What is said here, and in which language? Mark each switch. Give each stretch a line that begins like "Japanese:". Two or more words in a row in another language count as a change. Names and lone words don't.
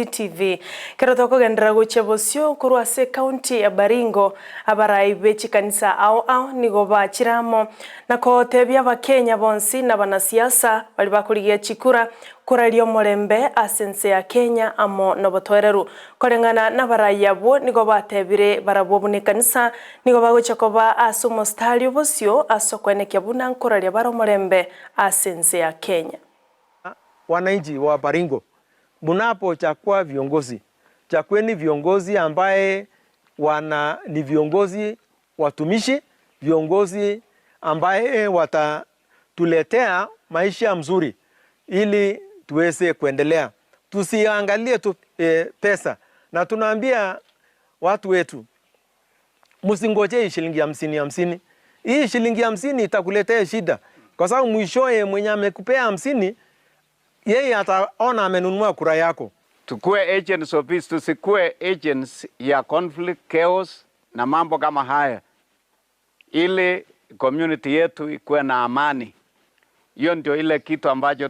Gusii: TV kero twakogendera guche bosio kurwa se county ya Baringo abarai bechi kanisa ao nigo bachiramo nako tebya abakenya bonsi na banasiasa bali bakurigia chikura kurario morembe asense ya Kenya amo nobotwereru korengana na baraya bo nigo batebire barabobune kanisa nigo bagochakoba asomostari bosio asokweneke buna nkuraria baro morembe asense ya Kenya.
Swahili: Wananchi wa Baringo mnapochagua viongozi, chagueni viongozi ambaye ni viongozi watumishi, viongozi ambaye watatuletea maisha mzuri ili tuweze kuendelea. Tusiangalie tu pesa, na tunaambia watu wetu msingojee shilingi 50. Hii shilingi 50 itakuletea shida, kwa sababu mwishoe mwenye amekupea 50 yeye ataona amenunua kura yako. Tukue
English: agents of peace,
Swahili: tusikue agents ya
English: conflict, chaos
Swahili: na mambo kama haya, ili community yetu ikuwe na amani. Hiyo ndio ile kitu ambacho